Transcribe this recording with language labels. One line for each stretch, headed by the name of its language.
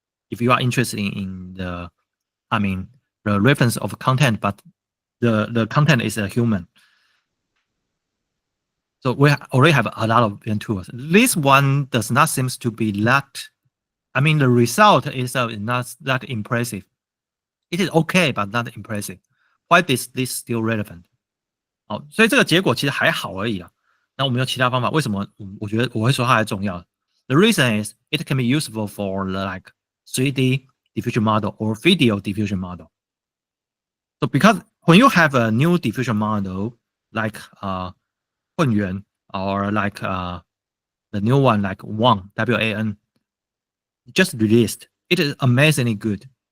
English: If you are interested in the reference of content, but the content is a human. So we already have a lot of tools. This one does not seem to be that. The result is not that impressive. It is okay, but not impressive. Why is this still relevant?
Chinese: 所以这个结果其实还好而已啊。那我们有其他方法，为什么我觉得我会说它还重要
English: ？The reason is it can be useful for like 3D diffusion model or video diffusion model. So because when you have a new diffusion model like 混元 or like the new one like WAN, WAN, just released, it is amazingly good.